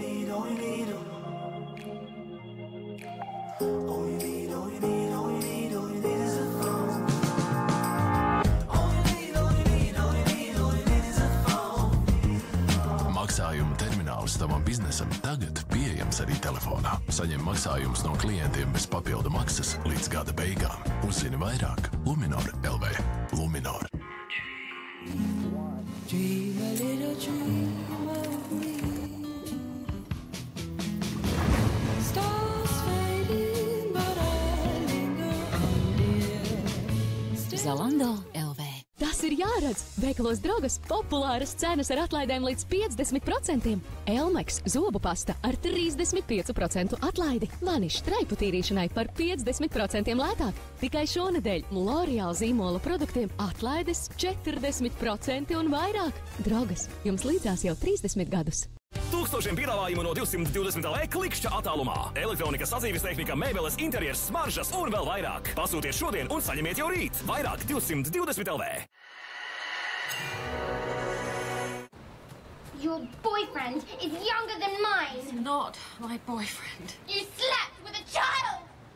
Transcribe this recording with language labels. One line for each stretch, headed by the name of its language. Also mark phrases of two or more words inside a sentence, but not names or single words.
Latvian: Maksājumu termināls tavam biznesam tagad pieejams arī telefonā. Saņem maksājumus no klientiem bez papildu maksas līdz gada beigām. Uzzini vairāk Luminor LV. Luminor.
English: Dream a little dream of me. Stars fading, but I linger on dear. Zalando LV.
Latvian: Tas ir jāredz! Veikalos Drogas populāras cenas ar atlaidēm līdz 50%. Elmex zobu pasta ar 35% atlaidi. Vanišs traipu tīrīšanai par 50% lētāk. Tikai šonedēļ L'Oreal zīmola produktiem atlaides 40% un vairāk. Drogas, jums līdzās jau 30 gadus. Tūkstošiem piedāvājumu no 220 LV klikšķa attālumā. Elektronika, sadzīves tehnika, mēbeles, interjers, smaržas un vēl vairāk. Pasūtiet šodien un saņemiet jau rīt. Vairāk 220 LV.
English: Your boyfriend is younger than mine. He's not my boyfriend. You slept with a child!